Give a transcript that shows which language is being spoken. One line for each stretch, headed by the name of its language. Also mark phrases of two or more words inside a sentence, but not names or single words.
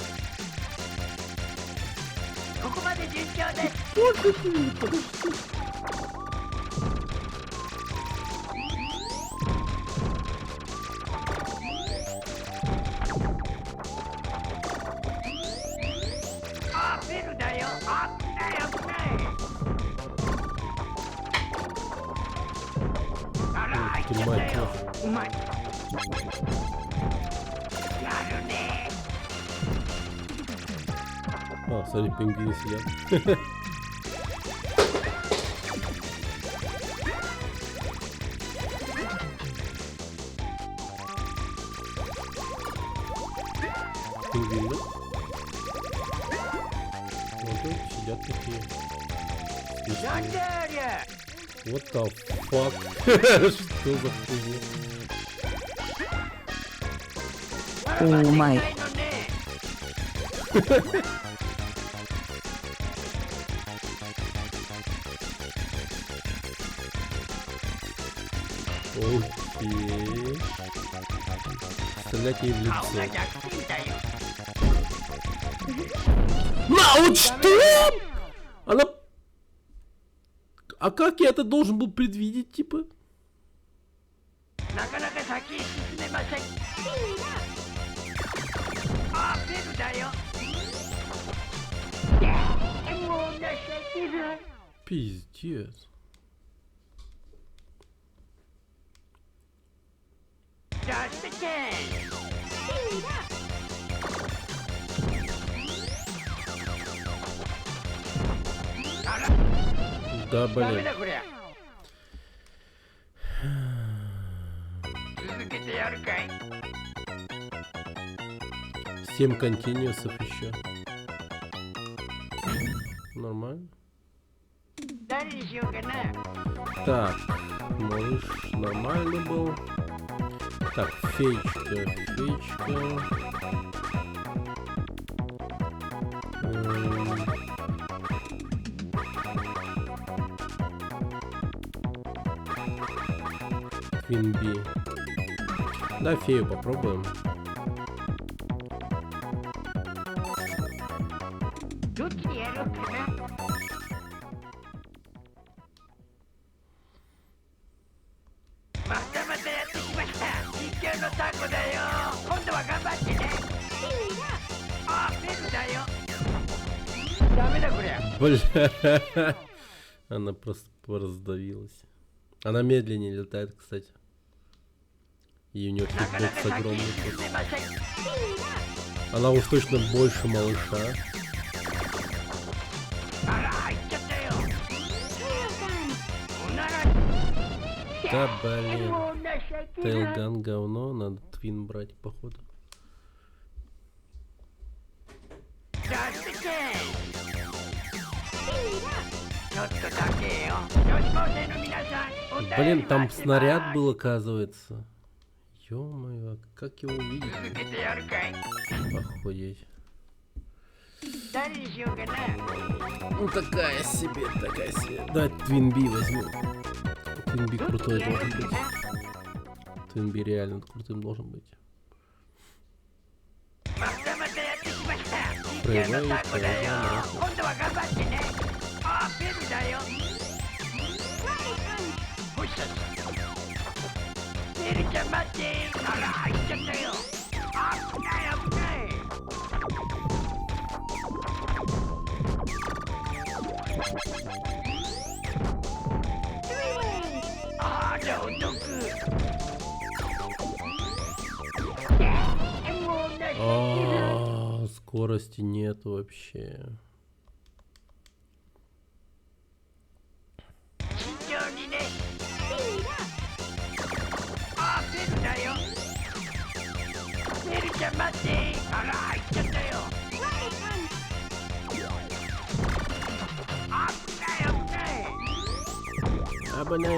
Japanese: ここまで順調ですあベルだよあ危ない危ないあら入っちゃったようまいやるね
Russian: А, смотри, пингвины сидят. Пингвины. Вот тут сидят такие.
Japanese: なんだありゃ
English: What the fuck?
Russian: Что за хуйня?
English: Oh my.
Russian: Окей. Стрелять ей в лицо. Вот что? Она... А как я это должен был предвидеть, типа?
Japanese: なかなか先へ進めませんあベルだよもう情けない
Russian: Пиздец.
English: Just a chance.
Russian: Да,
Japanese: ダメ
Russian: блин.
Japanese: だこりゃ続けてやるかい
Russian: 7 континуусов еще. Нормально.
Japanese: 誰にしようかな
Russian: Так, малыш нормальный был. Так, феечка. Квинби. Да, фею попробуем.
Japanese: どっちにやろうかなまたまたやってきました実況のタコだよ今度は頑張ってねあベルだよダメだこりゃ
Russian: Бля. Она просто раздавилась. Она медленнее летает, кстати. И у нее
Japanese: なかなか
Russian: хитбокс
Japanese: 先へ
Russian: огромный.
Japanese: 進めません
Russian: Она уж точно больше малыша.
Japanese: あら入っちゃったよおなら
Russian: Да, блин.
Japanese: もう情けない
Russian: Тейлган говно, надо твин брать, походу.
English: Just a chance.
Japanese: ちょっとだけよ女子高生の皆さんお便り
Russian: Блин, там
Japanese: 待ってます
Russian: снаряд был, оказывается. Ё-моё, как его увидеть?
Japanese: 続けてやるかい
Russian: Охуеть.
Japanese: 誰にしようかな
Russian: Ну такая себе. Да, Твинби возьму. Твинби крутой должен быть. Твинби реально крутым должен быть. проявляет
Japanese: タコだよ
Russian: проявляет
Japanese: 今度は頑張ってねあベルだよほっしゃベルちゃん待ってあら入っちゃったよ危ない危ないあらお得もうない
Russian: А, скорости нет вообще.
Japanese: 慎重にねあベルだよベルちゃん待ってあら入っちゃったよ危ない危ない